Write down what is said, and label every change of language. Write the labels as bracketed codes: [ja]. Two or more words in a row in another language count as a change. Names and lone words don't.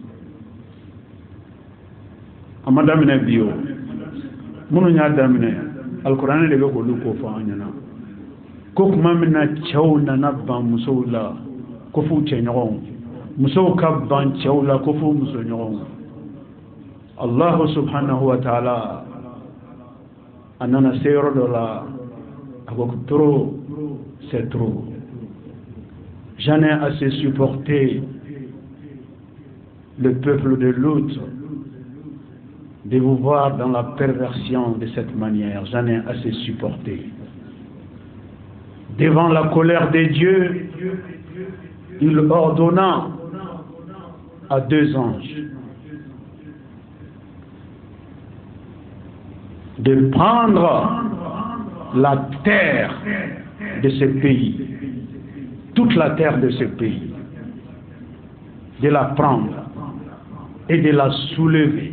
[bm] a ma daminɛ bi o minnu y'a daminɛ alikuranɛ de bɛ k'olu ko fɔ an ɲɛna ko tuma min na cɛw nana ban musow la ko f'u cɛɲɔgɔnw musow ka ban cɛw la ko f'u musoɲɔgɔnw [ar] الله سبحانه وتعالى [bm] a nana se yɔrɔ dɔ la a ko [fr] trop c'est trop j'en ai assez supporté le peuple de l'autre de vous voir dans la perversion de cette manière. J'en ai assez supporté. Devant la colère des dieux, il ordonna à 2 anges de prendre la terre de ce pays, toute la terre de ce pays, de la prendre et de la soulever.